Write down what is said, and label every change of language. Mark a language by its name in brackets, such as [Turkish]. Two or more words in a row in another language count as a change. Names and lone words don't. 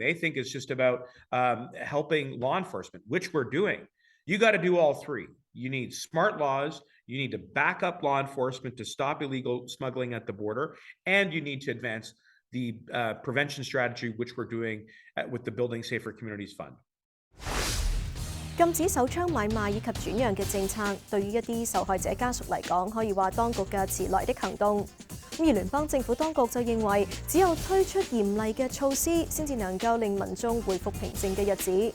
[English] They think it's just about helping law enforcement, which we're doing. You got to do all 3. You need smart laws, you need to back up law enforcement to stop illegal smuggling at the border, and you need to advance the prevention strategy, which we're doing with the Building Safer Communities Fund. [Cantonese] 禁止手槍買賣以及轉讓嘅政策，對於一啲受害者家屬嚟講，可以話當局嘅遲來的行動。而聯邦政府當局就認為，只有推出嚴厲嘅措施，先至能夠令民眾回復平靜嘅日子。